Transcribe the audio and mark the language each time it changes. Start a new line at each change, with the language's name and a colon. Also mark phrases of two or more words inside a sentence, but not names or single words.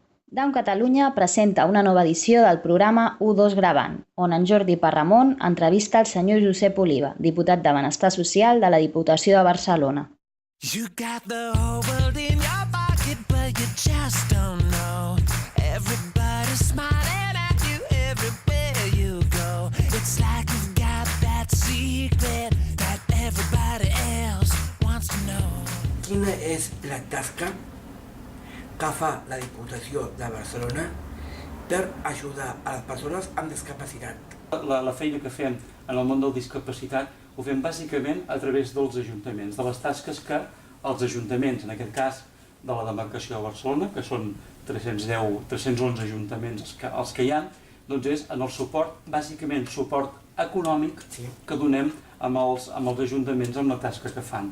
Catalan: Down Catalunya presenta una nova edició del programa U2 Gravant, on en Jordi Parramon entrevista el senyor Josep Oliva, diputat de Benestar Social de la Diputació de Barcelona.
English: You got the whole world in your pocket, but you just don't know. Everybody's smiling at you everywhere you go. It's like you've got that secret that everybody else wants to know.
Catalan: Quina és la tasca que fa la Diputació de Barcelona per ajudar a les persones amb discapacitat? La feina que fem en el món de la discapacitat ho fem bàsicament a través dels ajuntaments, de les tasques que els ajuntaments, en aquest cas de la demarcació de Barcelona, que són 311 ajuntaments els que hi ha, doncs és en el suport, bàsicament suport econòmic que donem amb els ajuntaments amb la tasca que fan.